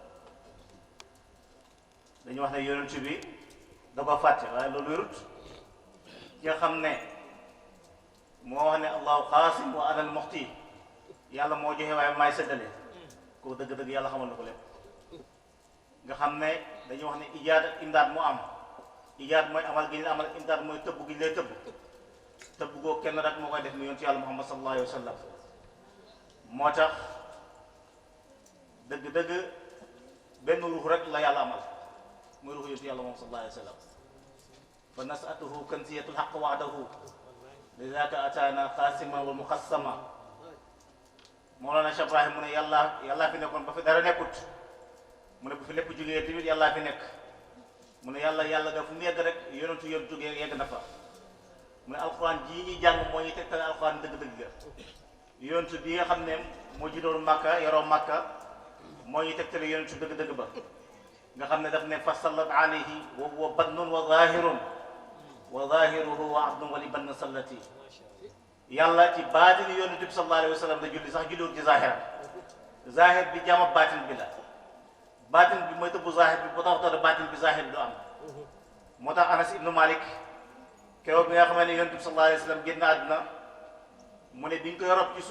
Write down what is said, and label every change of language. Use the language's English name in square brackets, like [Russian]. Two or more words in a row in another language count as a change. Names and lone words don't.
[Wolof] dañu wax ne yonent bi da ko fàtte waaye loolu wérut ki nga xam ne moo wax ne [Arabic] الله قاسم وأنا المعطي [Wolof] yàlla moo joxe waaye maay séddale kooku dëgg-dëgg yàlla xamal na ko lépp nga xam ne dañuy wax ne ijaad ak imdaad moo am ijaad mooy amal gi ñu amal imdaad mooy tëbb gi ñu lay tëbb goo kenn rek moo koy def mu yonent yàlla muhammad [Arabic] صلى الله عليه وسلم [Wolof] moo tax dëgg-dëgg benn ruux rek la yàlla amal muy ruux yonent yàlla moom [Arabic] صلى الله عليه وسلم فنسبته كنزية الحق وعده لذلك أتانا قاسما ومقسما [Wolof] Mawlana Cheikh Ibrahim mu ne yàllaa fi nekkoon ba fi dara nekkut mu ne bu fi lépp jógee tamit yàllaa fi nekk mu ne yàlla nga fu mu yegg rek yonentu jógee yegg na fa mu ne alxuraan jii ñuy jàng moo ñuy tegtal alxuraan dëgg-dëgg ga yonentu bi nga xam ne moo juddoo Makka yaroo Makka moo ñuy tegtal yonentu dëgg-dëgg ba nga xam ne daf ne [Arabic] فصلت عليه وهو باطن وظاهر وظاهره وعبد ولي باطن صلاة [Wolof] yàlla ci baatini yonent bi [Arabic] صلى الله عليه وسلم [Wolof] da julli sax julliwul ci zahir bi jaama baatin bi la baatin bi mooy tëbbu zahir bi ba tax baatin bi zahir bi du am moo tax Anas ibnu Malik keroog bi nga xam ne yonent bi [Arabic] صلى الله عليه وسلم [Wolof] génn àdduna mu ne biñ koy rob ci